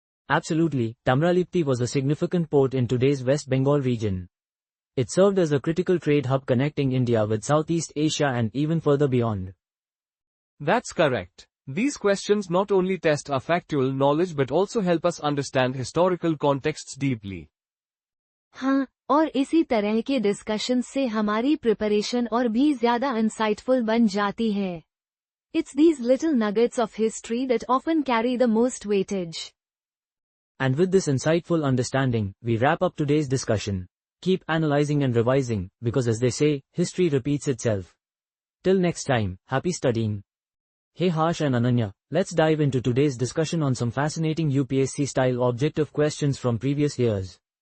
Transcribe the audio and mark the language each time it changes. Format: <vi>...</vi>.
<en>Absolutely, Tamralipti was a significant port in today's West Bengal region. It served as a critical trade hub connecting India with Southeast Asia and even further beyond. That's correct. These questions not only test our factual knowledge but also help us understand historical contexts deeply.</en> <hi>हाँ, और इसी तरह के discussion से हमारी preparation और भी ज्यादा इंसाइटफुल बन जाती है.</hi> <en>It's these little nuggets of history that often carry the most weightage. And with this insightful understanding, we wrap up today's discussion. Keep analyzing and revising, because as they say, history repeats itself. Till next time, happy studying. Hey Harsh and Ananya, let's dive into today's discussion on some fascinating UPSC-style objective questions from previous years.</en>